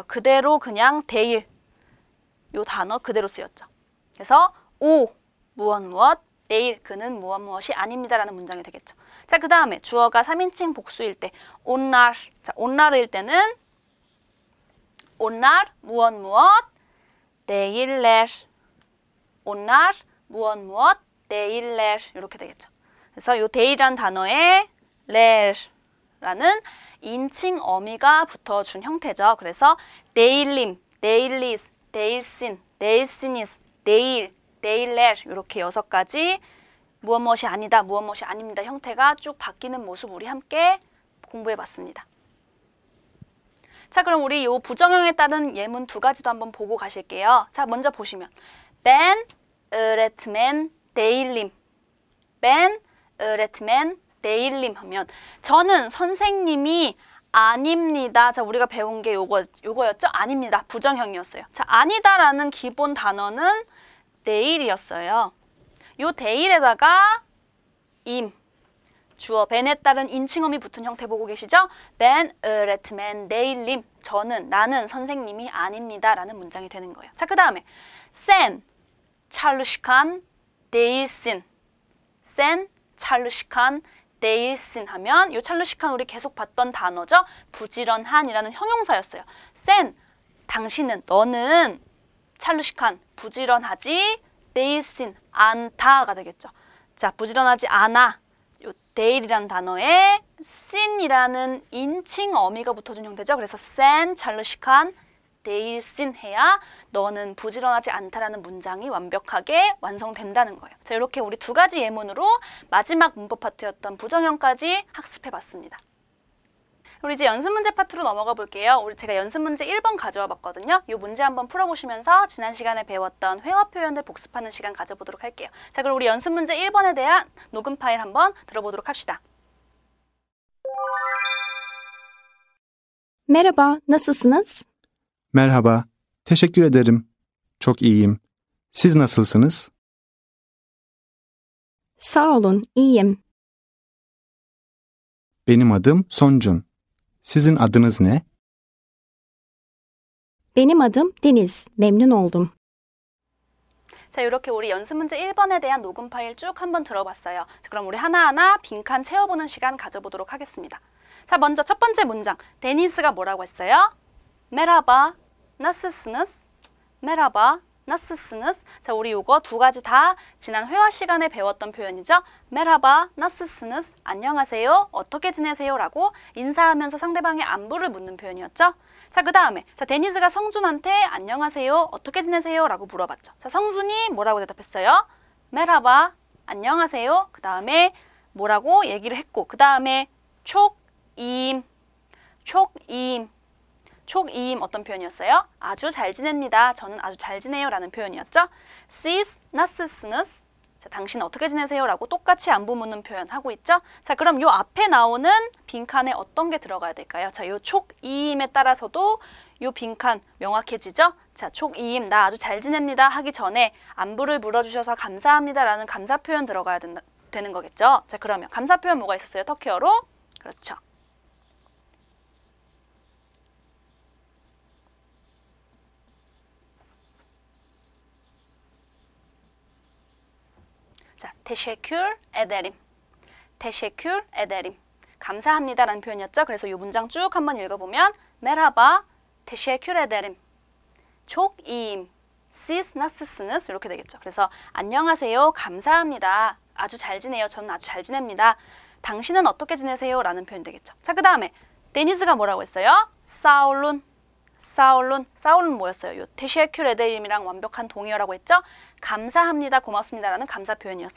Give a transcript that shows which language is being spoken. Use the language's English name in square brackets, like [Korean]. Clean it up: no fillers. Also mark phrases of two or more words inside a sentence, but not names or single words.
[Korean] 그대로 그냥 değ일 요 단어 그대로 쓰였죠. 그래서 무엇 değ일 그는 무엇이 아닙니다라는 문장이 되겠죠. 자, 그 다음에 주어가 3인칭 복수일 때 onlar. 자, onlar일 때는 onlar 무엇 değiller. onlar 무엇 değiller 이렇게 되겠죠. 그래서 요 değil이라는 단어에 ler라는 인칭 어미가 붙어준 형태죠. 그래서 [Turkish] değillim, değilliz, değilsin, değilsiniz, değil, değiller [Korean] 이렇게 6가지 무엇이 아니다, 무엇이 아닙니다 형태가 쭉 바뀌는 모습 우리 함께 공부해봤습니다. 자, 그럼 우리 요 부정형에 따른 예문 2가지도 한번 보고 가실게요. 자, 먼저 보시면 [Turkish] Ben öğretmen değilim. Ben öğretmen değilim [Korean] 하면 저는 선생님이 아닙니다. 자, 우리가 배운 게 요거였죠? 아닙니다. 부정형이었어요. 자, 아니다라는 기본 단어는 değil이었어요. 요 değil에다가 주어 ben에 따른 인칭어미 붙은 형태 보고 계시죠? [Turkish] Ben öğretmen değilim. [Korean] 나는 선생님이 아닙니다. 라는 문장이 되는 거예요. 자, 그 다음에 [Turkish] sen çalışkan değilsin. sen çalışkan değilsin [Korean] 하면 이 çalışkan 우리 계속 봤던 단어죠. 부지런한이라는 형용사였어요. sen 너는 çalışkan 부지런하지 değilsin 않다가 되겠죠. 자, 부지런하지 않아. 요 değil이라는 단어에 sin이라는 인칭 어미가 붙어준 형태죠. 그래서 [Turkish] sen çalışkan değilsin [Korean] 해야 너는 부지런하지 않다라는 문장이 완벽하게 완성된다는 거예요. 자, 이렇게 우리 2가지 예문으로 마지막 문법 파트였던 부정형까지 학습해봤습니다. 우리 이제 연습 문제 파트로 넘어가 볼게요. 제가 연습 문제 1번 가져와 봤거든요. 이 문제 한번 풀어보시면서 지난 시간에 배웠던 회화 표현들 복습하는 시간 가져보도록 할게요. 자, 그럼 우리 연습 문제 1번에 대한 녹음 파일 한번 들어보도록 합시다. [Turkish] Merhaba, nasılsınız? Merhaba, teşekkür ederim. Çok iyiyim. Siz nasılsınız? Sağ olun, iyiyim. Benim adım Soncun. Sizin adınız ne? Benim adım Deniz, memnun oldum. [Korean] 자, 이렇게 우리 연습 문제 1번에 대한 녹음 파일 쭉 한번 들어봤어요. 자, 그럼 우리 하나하나 빈칸 채워보는 시간 가져보도록 하겠습니다. 자, 먼저 첫 번째 문장. 데니스가 뭐라고 했어요? [Turkish] Merhaba, nasılsınız? Merhaba, nasılsınız? [Korean] 자, 우리 요거 2가지 다 지난 회화 시간에 배웠던 표현이죠. [Turkish] Merhaba, nasılsınız? [Korean] 안녕하세요, 어떻게 지내세요? 라고 인사하면서 상대방의 안부를 묻는 표현이었죠. 자, 그 다음에 데니스가 성준한테 안녕하세요, 어떻게 지내세요? 라고 물어봤죠. 자, 성준이 뭐라고 대답했어요? Merhaba, 안녕하세요. 그 다음에 뭐라고 얘기를 했고, 그 다음에 촉임 어떤 표현이었어요? 아주 잘 지냅니다. 저는 아주 잘 지내요 라는 표현이었죠. [Turkish] Siz nasılsınız? [Korean] 자, 당신 어떻게 지내세요? 라고 똑같이 안부 묻는 표현 하고 있죠. 자, 그럼 요 앞에 나오는 빈칸에 어떤 게 들어가야 될까요? 자, 요 촉임에 따라서도 요 빈칸 명확해지죠. 자, 촉임 나 아주 잘 지냅니다 하기 전에 안부를 물어주셔서 감사합니다 라는 감사 표현 들어가야 되는 거겠죠. 자, 그러면 감사 표현 뭐가 있었어요? 터키어로? 그렇죠. 자, [Turkish] teşekkür ederim. teşekkür ederim. [Korean] 감사합니다라는 표현이었죠. 그래서 이 문장 쭉 한번 읽어보면 [Turkish] Merhaba, teşekkür ederim. çok iyiyim. Siz nasılsınız? [Korean] 이렇게 되겠죠. 그래서 안녕하세요, 감사합니다. 아주 잘 지내요. 저는 아주 잘 지냅니다. 당신은 어떻게 지내세요? 라는 표현이 되겠죠. 자, 그 다음에 데니즈가 뭐라고 했어요? 사울룬. 사울룬 뭐였어요? 요 테시에큐레데임이랑 완벽한 동의어라고 했죠? 감사합니다, 고맙습니다 라는 감사 표현이었어요.